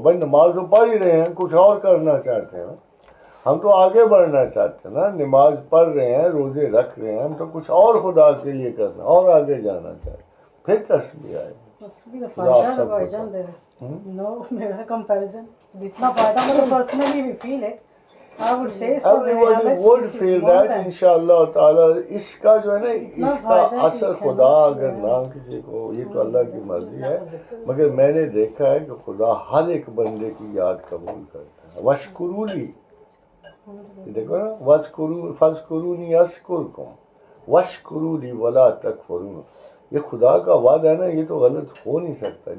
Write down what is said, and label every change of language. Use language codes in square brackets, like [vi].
[hi] भाई नमाज तो पढ़ ही रहे हैं, कुछ और करना चाहते हैं, हम तो आगे बढ़ना चाहते हैं ना, नमाज पढ़ रहे हैं, रोज़े रख रहे हैं, हम तो कुछ और खुदा के लिए करना और आगे जाना चाहते हैं, फिर तस्बीह आएगी। तस्बीह का फायदा है भाईजान, [en] there is no [hi] मेरा कंपैरिजन, जितना फायदा मुझे पर्सनली भी फील है, [en] I would say so Everybody would feel that इंशाअल्लाह ताला। [hi] इसका जो है ना, इसका असर खुदा अगर ना किसी को, ये तो अल्लाह की मर्जी है, मगर मैंने देखा है कि खुदा हर एक बंदे की याद कबूल करता है। वशकुरूली, देखो ना, [ar] फज़कुरूनी अस्कुरकुम वशकुरूली वला तकफुरून, [hi] ये खुदा का वादा है ना, ये तो गलत हो नहीं सकता।